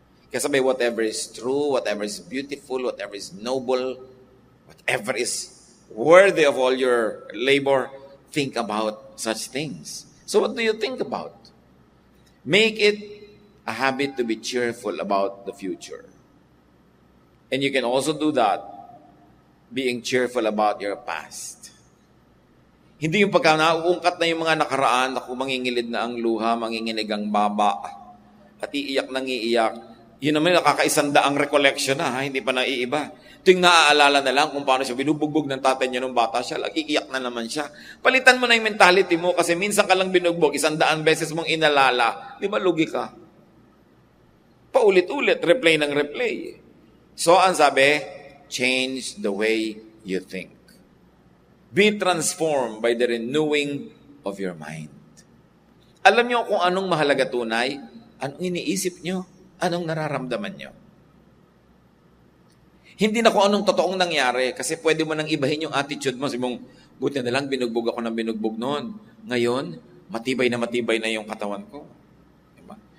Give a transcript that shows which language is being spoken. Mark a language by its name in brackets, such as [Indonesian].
[English] Kasi sabi, whatever is true, whatever is beautiful, whatever is noble, whatever is worthy of all your labor, think about such things. So what do you think about? Make it a habit to be cheerful about the future. And you can also do that being cheerful about your past. [Filipino] Hindi yung pagka nauungkat na yung mga nakaraan, ako mangingilid na ang luha, manginginig ang baba, at iiyak nang iiyak. Yun naman nakakaisandaang recollection na, hindi pa naiiba. Ito yung naaalala na lang kung paano siya binubugbog ng tatay niya nung bata siya, iiyak na naman siya. Palitan mo na yung mentality mo kasi minsan ka lang binugbog, 100 beses mong inalala. Di ba lugi ka? Paulit-ulit, replay ng replay. So, ang sabi, [English] change the way you think. Be transformed by the renewing of your mind. [Filipino] Alam niyo kung anong mahalaga tunay? Anong iniisip niyo? Anong nararamdaman niyo? Hindi na kung anong totoong nangyari kasi pwede mo nang ibahin yung attitude mo. Sabi mong, buti na lang binugbog ako ng binugbog noon. Ngayon, matibay na yung katawan ko. Diba?